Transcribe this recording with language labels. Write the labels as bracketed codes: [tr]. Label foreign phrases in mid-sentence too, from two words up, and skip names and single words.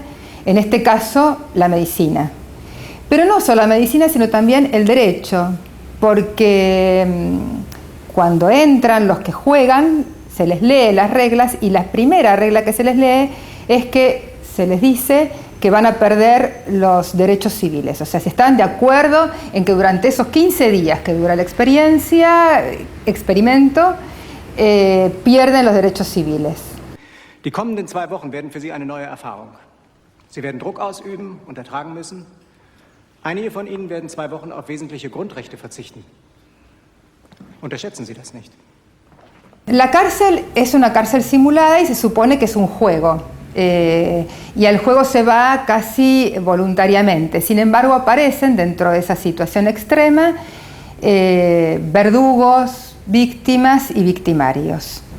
[es] En este caso, la medicina. Pero no solo la medicina, sino también el derecho, porque cuando entran los que juegan, se les lee las reglas, y la primera regla que se les lee es que se les dice que van a perder los derechos civiles. O sea, si están de acuerdo en que durante esos 15 días que dura la experimento, pierden los derechos civiles. [de] Die kommenden 2 Wochen werden für Sie eine neue Erfahrung. Sie werden Druck ausüben und ertragen müssen. Einige von Ihnen werden 2 Wochen auf wesentliche Grundrechte verzichten. Unterschätzen Sie das nicht. [es] La cárcel es una cárcel simulada y se supone que es un juego. Y al juego se va casi voluntariamente. Sin embargo, aparecen dentro de esa situación extrema verdugos, víctimas y victimarios.